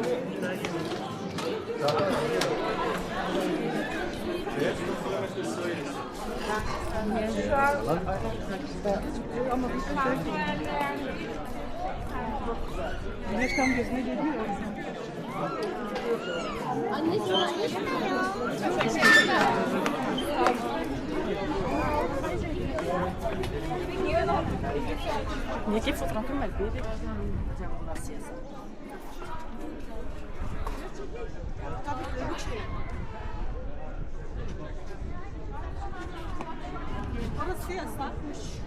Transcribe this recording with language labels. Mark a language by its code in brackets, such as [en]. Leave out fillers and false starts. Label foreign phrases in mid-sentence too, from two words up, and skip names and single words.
[tr] Şu an ama bir güneş tam gözüne geliyor. Annesi [pt] Minha equipe foi tranquila, mas ele [tr] Orası yasakmış.